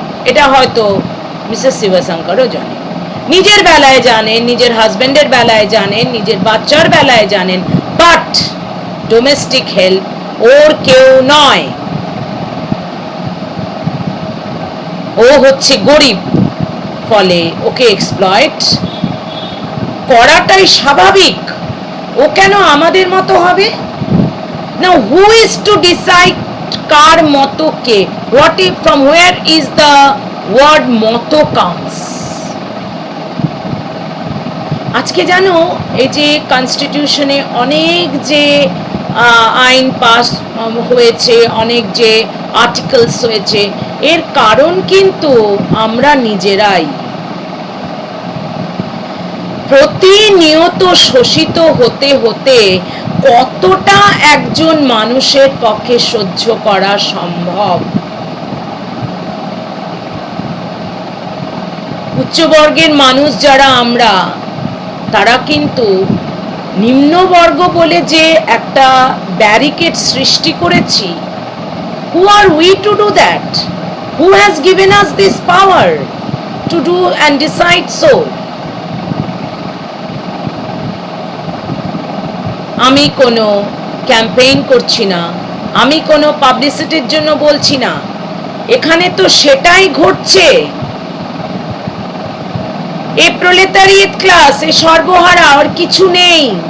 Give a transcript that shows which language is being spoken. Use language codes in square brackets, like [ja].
[bn] এটা হয়তো মিসেস শিবশঙ্করও জানে, নিজের বেলায় জানেন, নিজের হাজবেন্ডের বেলায় জানেন, নিজের বাচ্চার বেলায় জানেন, বাট ডোমেস্টিক হেল্প ওর কেউ নয়। ও হচ্ছে গরিব, ফলে ওকে এক্সপ্লয়েট করাটাই স্বাভাবিক। ও কেন আমাদের মতো হবে? [en] Now who is to decide [bn] কার মতো কে? [en] What if, from where is the word মতো comes? [bn] আজকে জানো, এই যে কনস্টিটিউশনে অনেক যে আইন পাস হয়েছে, অনেক যে আর্টিকেলস হয়েছে, এর কারণ কিন্তু আমরা নিজেরাই। প্রতিনিয়ত শোষিত হতে হতে কতটা একজন মানুষের পক্ষে সহ্য করা সম্ভব? উচ্চবর্গের মানুষ যারা আমরা, তারা কিন্তু নিম্নবর্গ বলে যে একটা ব্যারিকেড সৃষ্টি করেছি, [en] who are we to do that? Who has given us this power to do and decide so? [bn] আমি কোনো ক্যাম্পেইন করছি না, আমি কোনো পাবলিসিটির জন্য বলছি না, এখানে তো সেটাই ঘটছে। এ প্রলেতারিয়েট ক্লাস, এ সর্বহারা, আর কিছু নেই।